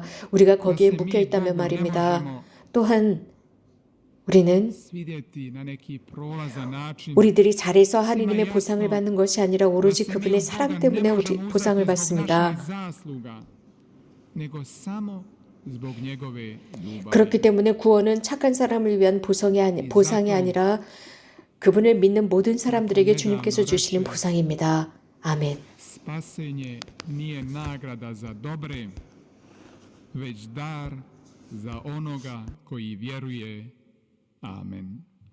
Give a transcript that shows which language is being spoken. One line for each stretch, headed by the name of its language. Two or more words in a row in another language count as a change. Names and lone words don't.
Korean: 우리가 거기에 묶여 있다면 말입니다. 또한 우리는 우리들이 잘해서 하느님의 보상을 받는 것이 아니라 오로지 그분의 사랑 때문에 우리 보상을 받습니다. 그렇기 때문에 구원은 착한 사람을 위한 보상이 아니라 그분을 믿는 모든 사람들에게 주님께서 주시는 보상입니다. 아멘.
Croatian: Spasenje nije nagrada za dobre, već dar za onoga koji vjeruje. Amen.